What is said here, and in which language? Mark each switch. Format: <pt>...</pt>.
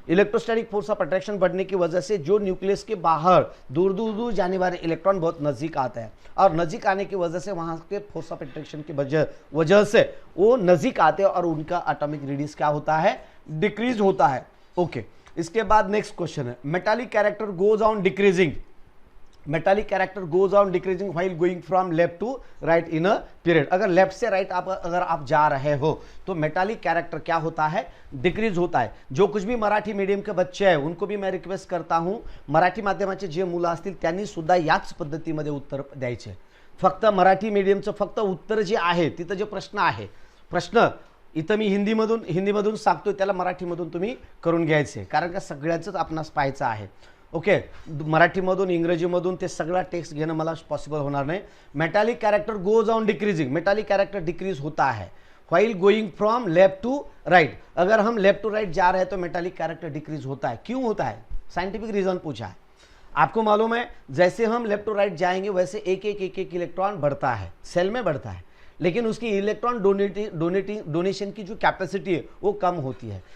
<hi>Electrostatic force of attraction बढ़ने की वजह से जो न्यूक्लियस के बाहर दूर दूर दूर जाने वाले इलेक्ट्रॉन बहुत नजदीक आता है, और नजदीक आने की वजह से वहां के फोर्स ऑफ अट्रैक्शन की वजह से वो नजदीक आते हैं और उनका एटॉमिक रेडियस क्या होता है, डिक्रीज होता है।</hi> <en>Okay, इसके बाद next question है, metallic character goes on decreasing, metallic character goes on decreasing while going from left to right in a period.</en> <hi>अगर लेफ्ट से राइट अगर आप जा रहे हो तो मेटालिक कैरेक्टर क्या होता है, डिक्रीज होता है। जो कुछ भी मराठी मीडियम के बच्चे हैं उनको भी मैं रिक्वेस्ट करता हूं,</hi> <mr>मराठी माध्यमाचे जे मुलं असतील त्यांनी सुद्धा याच पद्धतीमध्ये उत्तर द्यायचे। फक्त मराठी मीडियमचं फक्त उत्तर जे आहे तिथं जे प्रश्न आहे, प्रश्न इथं मी हिंदीमधून सांगतोय, त्याला मराठीमधून तुम्ही करून घ्यायचे, कारण का सगळ्याच आपणास पाहायचं आहे। ओके, मराठीमधून इंग्रजीमधून ते सगळा टेक्स्ट घेणं मला पॉसिबल होणार नाही।</mr> <en>metallic character goes on decreasing, metallic character</en> <hi>decrease होता है</hi> <en>While going from left to right.</en> <hi>अगर हम लेफ्ट टू राइट जा रहे हैं तो मेटालिक कैरेक्टर डिक्रीज होता है। क्यों होता है, साइंटिफिक रीजन पूछा है। आपको मालूम है, जैसे हम लेफ्ट टू राइट जाएंगे वैसे एक एक इलेक्ट्रॉन बढ़ता है, सेल में बढ़ता है, लेकिन उसकी इलेक्ट्रॉन डोनेशन की जो कैपेसिटी है वो कम होती है।</hi>